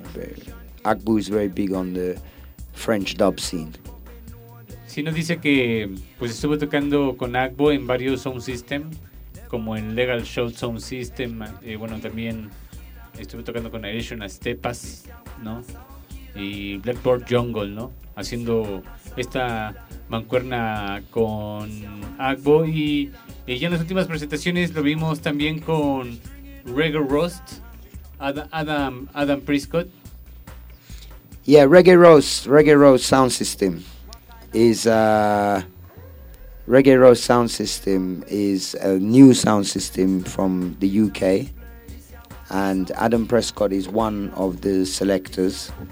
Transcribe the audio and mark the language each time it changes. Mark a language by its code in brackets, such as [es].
[en] You know, ACBU is very big on the French dub scene. [es] Si nos dice que pues estuvo tocando con ACBU en varios sound systems, como en Legal Shot Sound System, bueno, también estuvo tocando con Irration Steppers, ¿no? Y Blackboard Jungle, ¿no? Haciendo esta mancuerna con ACBU. Y ya en las últimas presentaciones lo vimos también con Reggae Roast, Adam Prescott. [en] Yeah, Reggae Roast Sound System. Is Reggae Roast Sound System is a new sound system from the UK, and Adam Prescott is one of the selectors.